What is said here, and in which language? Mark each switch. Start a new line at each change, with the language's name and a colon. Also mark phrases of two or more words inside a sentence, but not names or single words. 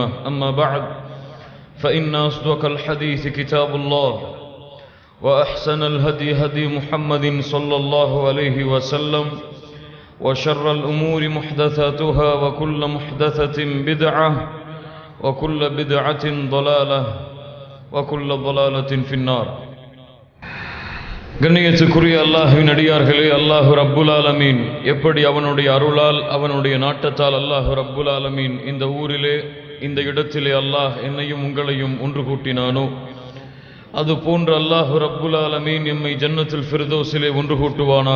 Arabic: أما بعد، فإن أصدق الحديث كتاب الله، وأحسن الهدي هدي محمد صلى الله عليه وسلم، وشر الأمور محدثاتها وكل محدثة بدعة وكل بدعة ضلالة وكل ضلالة في النار.
Tamil: கண்ணியத்துக்குரிய அல்லாஹ்வின் அடியார்களே,
Arabic: الله رب العالمين
Tamil: எப்படி அவனுடைய அருளால் அவனுடைய நாட்டத்தால்
Arabic: الله رب العالمين
Tamil: இந்த ஊரிலே இந்த இடத்திலே அல்லாஹ் என்னையும் உங்களையும் ஒன்று கூட்டினானோ, அது போன்று
Arabic: الله رب العالمين
Tamil: எம்மை ஜன்னத்துல் ஃபிர்தௌஸிலே ஒன்று கூட்டுவானாக.